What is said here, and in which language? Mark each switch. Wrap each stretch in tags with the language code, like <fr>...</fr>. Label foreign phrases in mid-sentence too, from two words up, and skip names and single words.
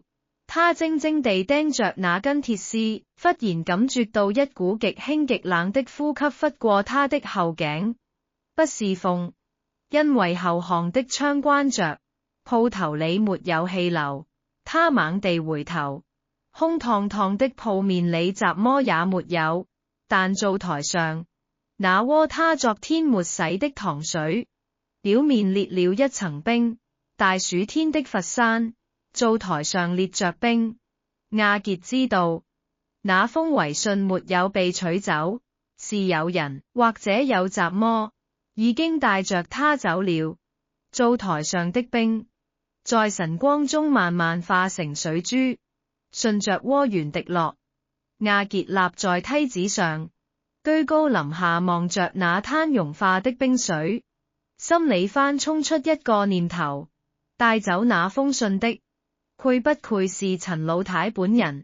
<zh>他怔怔地盯着那根鐵絲，忽然感覺到一股極輕極冷的呼吸拂過他的後頸，不是風，因為後巷的窗關着。鋪頭裏沒有氣流，他猛地回頭，空蕩蕩的鋪面裏雜麼也沒有，但灶台上那鍋他昨天沒洗的糖水，表面裂了一層冰。大暑天的佛山，灶台上裂着冰。亞傑知道那封遺信沒有被取走，是有人或者有雜麼已經帶着他走了。灶台上的冰在晨光中慢慢化成水珠，順着鍋緣滴落。亞傑立在梯子上，居高臨下望着那灘融化的冰水，心裏翻衝出一個念頭：帶走那封信的，愧不愧是陳老太本人？</zh>